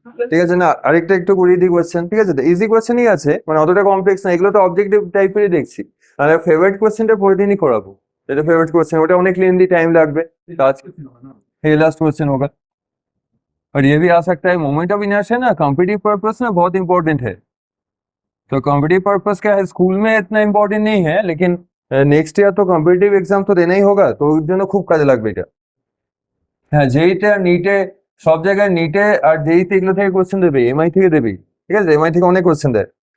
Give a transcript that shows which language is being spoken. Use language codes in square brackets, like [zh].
[bn] ঠিক আছে, না আরেকটা একটু করিয়ে দিই কোয়েশ্চেন। ঠিক আছে, তো ইজি কোয়েশ্চেনই আছে, মানে অতটা কমপ্লেক্স না, এগুলো তো অবজেক্টিভ টাইপেরই দেখছি। আর ফেভারিট কোয়েশ্চেনটা পরের দিনই করাবো, এটা फेवरेट क्वेश्चन, ওটা অনেক লেন্দি टाइम লাগবে। [hi] तो आज ये लास्ट क्वेश्चन होगा। और ये भी आ सकता है, मोमेंट ऑफ इनर्शिया ना कॉम्पिटिटिव पर्पस में बहुत इंपॉर्टेंट है। तो कॉम्पिटिटिव पर्पस क्या है, स्कूल में इतना इंपॉर्टेंट नहीं है, लेकिन नेक्स्ट ईयर तो कॉम्पिटिटिव एग्जाम तो देना ही होगा, तो [bn] ওর জন্য খুব কাজে লাগবে এটা। হ্যাঁ, যেইটা নিটে, সব জায়গায় নিটে আর যেইতে এগুলো থেকে কোশ্চেন দেবে, এমআই থেকে দেবে। ঠিক আছে, एमआई থেকে অনেক কোশ্চেন দেয়।